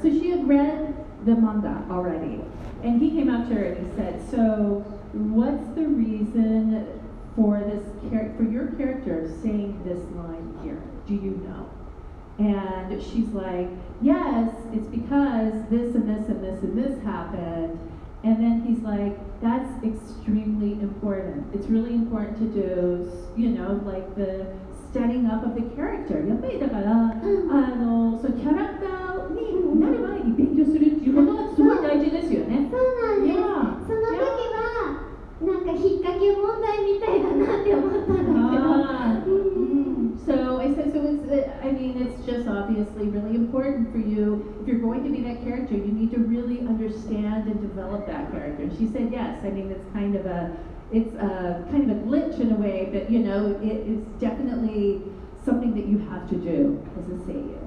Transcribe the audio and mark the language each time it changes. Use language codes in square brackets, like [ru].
[en] So she had read the manga already, and he came up to her and he said, "So, what's the reason for this for your character saying this line here? Do you know?" And she's like, "Yes, it's because this and this and this and this happened." And then he's like, "That's extremely important. It's really important to do, like the setting up of the character." [ja] やっぱりだから、そうキャラクターになる前に勉強するっていうことがすごい大事ですよね。そうなんです。その時はなんか引っ掛け問題みたいだなって思ったんだけど。 [en] So I said, it's just obviously really important for you. If you're going to be that character, you need to really understand and develop that character. And she said, yes. It's kind of a glitch in a way, but it is definitely something that you have to do as a seiyuu.